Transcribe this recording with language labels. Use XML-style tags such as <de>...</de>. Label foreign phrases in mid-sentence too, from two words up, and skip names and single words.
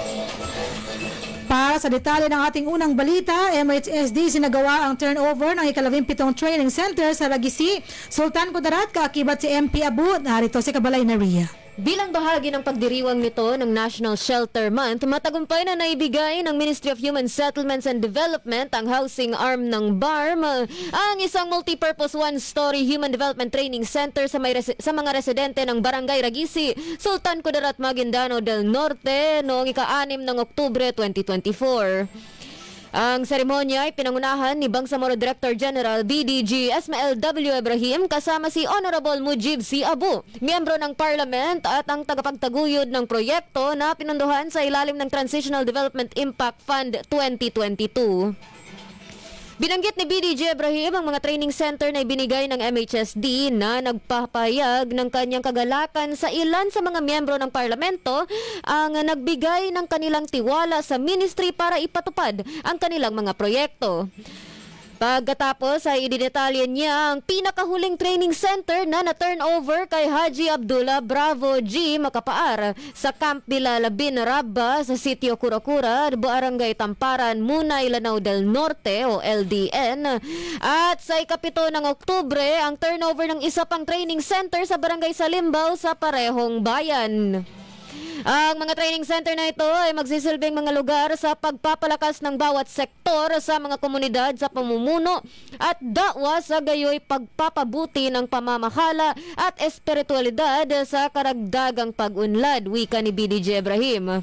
<tl>Para sa detalye ng ating unang balita, MHSD sinagawa ang turnover ng ika-17</tl> <en>training center</en> <tl>sa Ragisi, Sultan Kudarat, kaakibat si MP Abu. Narito si Kabalay na RIA. Bilang bahagi ng pagdiriwang nito ng National Shelter Month, matagumpay na naibigay ng Ministry of Human Settlements and Development, ang</tl> <en>housing arm</en> <tl>ng BARM, ang isang</tl> <en>multi-purpose one-story human development training center</en> <tl>sa mga residente ng Barangay Ragisi, Sultan Kudarat, Maguindano del Norte noong ika-6 ng Oktubre 2024. Ang seremonya ay pinangunahan ni Bangsamoro Director General BDG Ismael W. Ibrahim kasama si Honorable Mujib C. Abu, miyembro ng Parliament at ang tagapagtaguyod ng proyekto na pinunduhan sa ilalim ng Transitional Development Impact Fund 2022. Binanggit ni BDG Ibrahim ang mga</tl> <en>training center</en> <tl>na ibinigay ng MHSD na nagpapayag ng kanyang kagalakan sa ilan sa mga miyembro ng parlamento ang nagbigay ng kanilang tiwala sa ministry para ipatupad ang kanilang mga proyekto. Pagkatapos ay ididetalye niya ang pinakahuling</tl> <en>training center</en> <tl>na na-turnover kay Haji Abdullah Bravo G. Makapaar sa Camp Bilalabin Rabba sa sitio Kurakura, Barangay Tamparan, Munay, Lanao del Norte o LDN. At sa ikapito ng Oktubre, ang turnover ng isa pang</tl> <en>training center</en> <tl>sa Barangay Salimbaw sa parehong bayan. Ang mga</tl> <en>training center</en> <tl>na ito ay magsisilbing mga lugar sa pagpapalakas ng bawat sektor sa mga komunidad sa pamumuno at dakwa sa gayoy pagpapabuti ng pamamahala at espiritualidad sa karagdagang pag-unlad, wika ni BDG Ibrahim.</tl>